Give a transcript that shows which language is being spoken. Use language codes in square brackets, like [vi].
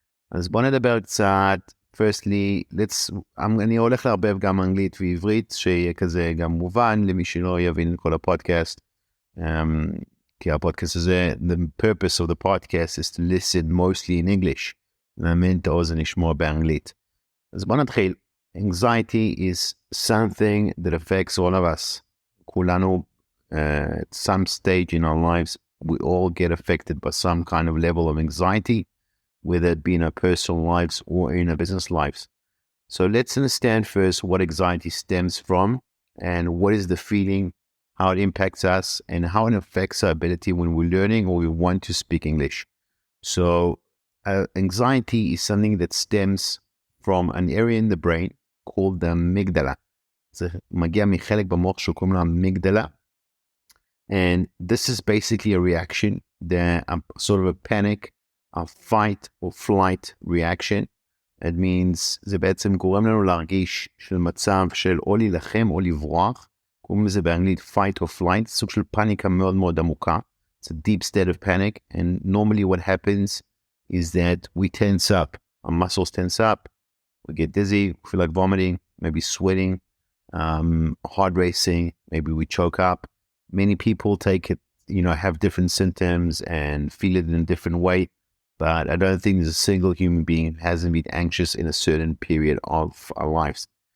[he] אז בואו נדבר קצת. [en] firstly, [he] אני הולך לערבב גם אנגלית ועברית, שיהיה כזה גם מובן למי שלא יבין את כל הפודקאסט. כי הפודקאסט הזה, [en] the purpose of the podcast is to listen mostly in English. [he] להאמין את האוזן לשמוע באנגלית. אז בואו נתחיל. [en] Anxiety is something that affects all of us. [he] כולנו, [en] at some stage in our lives, we all get affected by some kind of level of anxiety, whether it be in our personal lives or in our business lives. So let's understand first what anxiety stems from and what is the feeling, how it impacts us, and how it affects our ability when we're learning or we want to speak English. So anxiety is something that stems from an area in the brain called the amygdala. [he] זה מגיע מחלק במוח שקוראים לו amygdala. [en] And this is basically a reaction, sort of a panic, a fight or flight reaction. It means [he] זה בעצם גורם לנו להרגיש של מצב של או להילחם או לברוח. קוראים לזה באנגלית [en] fight or flight, [he] סוג של פאניקה מאוד מאוד עמוקה. [en] It's a deep state of panic, and normally what happens is that we tense up. Our muscles tense up, we get dizzy, we feel like vomiting, maybe sweating, heart racing, maybe we choke up. Many people take it, have different symptoms and feel it in a different way, but I don't think there's a single human being who hasn't been anxious in a certain period of our lives.